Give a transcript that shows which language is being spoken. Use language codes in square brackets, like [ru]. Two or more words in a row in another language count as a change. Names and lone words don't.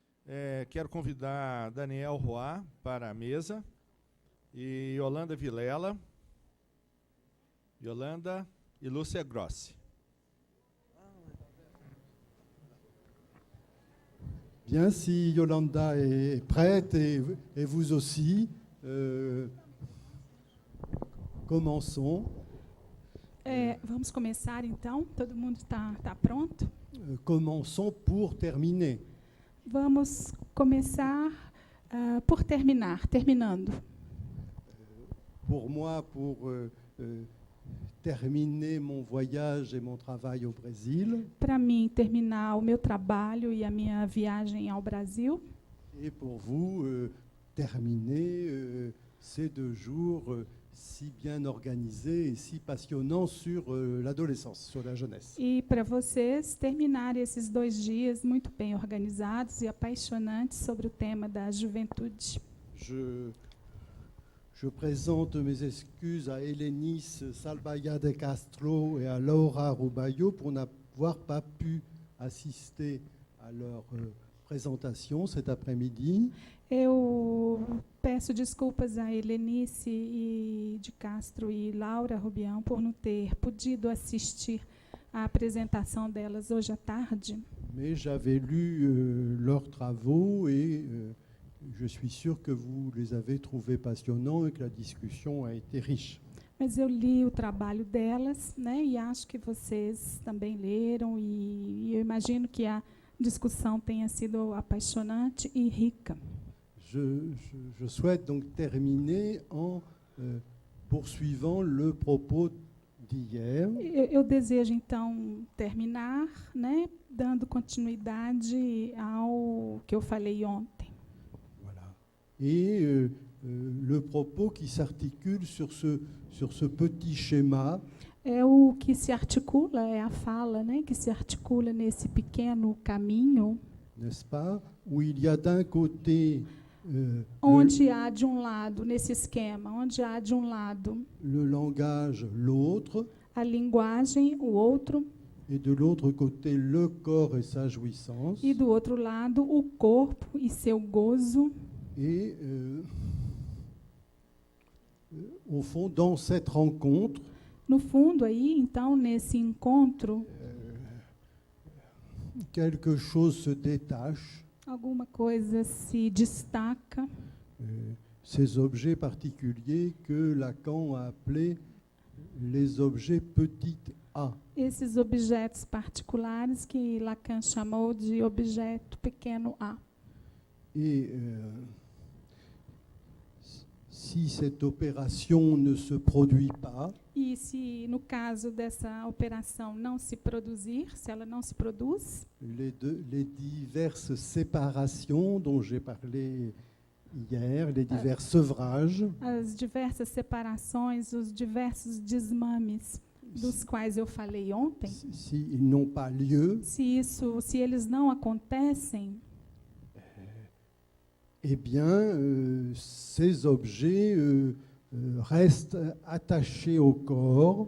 [pt] Quero convidar Daniel Roy para a mesa e Yolanda Vilela, Yolanda e Lúcia Grossi. [fr] Bien, si Yolanda est prête et vous aussi, commençons. [pt] Vamos começar então. Todo mundo está pronto? [fr] Commençons pour terminer. [pt] Vamos começar por terminando. [fr] Pour moi, pour terminer mon voyage et mon travail au Brésil. [pt] Para mim, terminar o meu trabalho e a minha viagem ao Brasil. [fr] Et pour vous, terminer ces 2 jours si bien organisés et si passionnants sur l'adolescence, sur la jeunesse. [pt] E para vocês, terminar esses 2 dias muito bem organizados e apaixonantes sobre o tema da juventude. [fr] Je présente mes excuses à Hélénis Salbaya de Castro et à Laura Rubayo pour n'avoir pas pu assister à leur présentation cet après-midi. [pt] Eu peço desculpas a Helenice de Castro e Laura Rubião por não ter podido assistir à apresentação delas hoje à tarde. [fr] Mais j'avais lu leurs travaux et je suis sûr que vous les avez trouvés passionnants et que la discussion a été riche. [pt] Mas eu li o trabalho delas, né, e acho que vocês também leram, e eu imagino que a discussão tenha sido apaixonante e rica. [fr] Je souhaite donc terminer en poursuivant le propos d'hier. [pt] Eu desejo, então, terminar, né, dando continuidade ao que eu falei ontem. [fr] Et le propos qui s'articule sur ce petit schéma. [pt] É o que se articula, é a fala, né, que se articula nesse pequeno caminho. [fr] N'est-ce pas? Où il y a d'un côté [pt] onde há de um lado, nesse esquema, onde há de um lado [fr] le langage, l'autre, [pt] a linguagem, o outro, [fr] et de l'autre côté le corps et sa jouissance. [pt] E do outro lado o corpo e seu gozo. [fr] Et au fond, dans cette rencontre, [pt] no fundo aí, então, nesse encontro, [fr] quelque chose se détache. [pt] Alguma coisa se destaca. [fr] Ces objets particuliers que Lacan a appelés les objets petit a. [pt] Esses objetos particulares que Lacan chamou de objeto pequeno a. [fr] Et si cette opération ne se produit pas, [pt] e se no caso dessa operação não se produzir, se ela não se produz, [fr] les diverses séparations dont j'ai parlé hier, les divers sevrages, [pt] as diversas separações, os diversos desmames dos quais eu falei ontem, [fr] si ils n'ont pas lieu, [pt] se eles não acontecem, [fr] eh bien, ces objets restent attachés au corps.